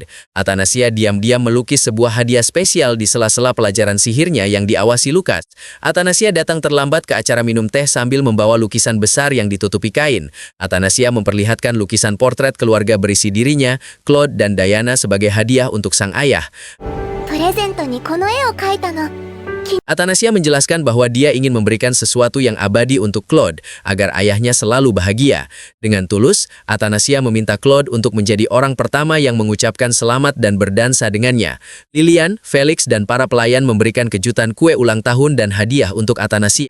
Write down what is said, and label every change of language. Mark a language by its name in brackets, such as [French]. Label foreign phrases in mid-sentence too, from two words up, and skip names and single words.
[Indonesian] Athanasia diam-diam melukis sebuah hadiah spesial di sela-sela pelajaran sihirnya yang diawasi Lukas. Athanasia datang terlambat ke acara minum teh sambil membawa lukisan besar yang ditutupi kain. Athanasia memperlihatkan lukisan portret keluarga berisi dirinya, Claude dan Diana sebagai hadiah untuk sang ayah. [Japanese] プレゼントにこの絵を描いたの。 [Indonesian] Athanasia menjelaskan bahwa dia ingin memberikan sesuatu yang abadi untuk Claude, agar ayahnya selalu bahagia. Dengan tulus, Athanasia meminta Claude untuk menjadi orang pertama yang mengucapkan selamat dan berdansa dengannya. Lilian, Felix, dan para pelayan memberikan kejutan kue ulang tahun dan hadiah untuk Athanasia.